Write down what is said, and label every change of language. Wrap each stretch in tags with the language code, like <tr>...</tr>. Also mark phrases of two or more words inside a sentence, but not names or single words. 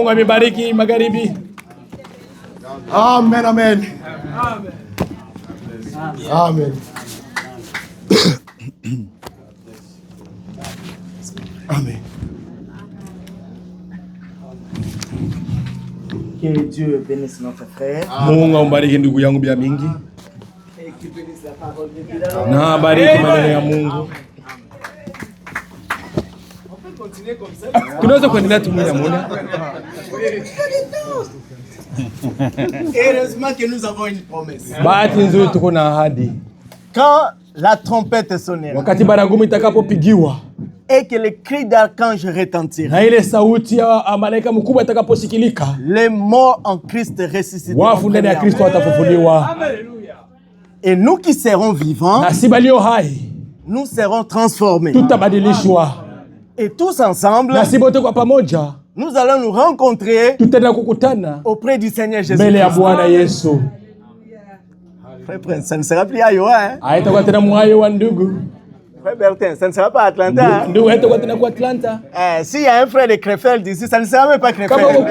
<fr>Amen, amen. Amen. Amen. Que Dieu bénisse notre frère.</fr> <sw>Mungu ambariki ndugu yangu bia mingi. Na bariki maneno ya Mungu. Tunaweza kuendelea tumwona muone.</sw> <fr>Heureusement que nous avons une promesse.</fr> <sw>Bahati nzuri tuko na ahadi.</sw> <fr>Quand la trompette sonnera,</fr> <sw>wakati baragumu itakapopigiwa,</sw> <fr>et que le cri d'archange retentira,</fr> <sw>na ile sauti ya malaika mkubwa itakaposikilika,</sw> <fr>les morts en Christ ressusciteront.</fr> <sw>Wafu ndani ya Kristo watafufuliwa.</sw> <fr>Et nous qui serons vivants,</fr> <sw>na si balio hai,</sw> <fr>nous serons transformés.</fr> <sw>Tutabadilishwa.</sw> <fr>Et tous ensemble,</fr> <sw>na si bote kwa pamoja,</sw> <fr>nous allons nous rencontrer auprès du Seigneur Jésus. Frère Prince, ça ne sera plus à Iowa, hein? Frère Bertin, ça ne sera pas à Atlanta. S'il y a un frère de Krefeld ici, ça ne sera même pas Krefeld.</fr>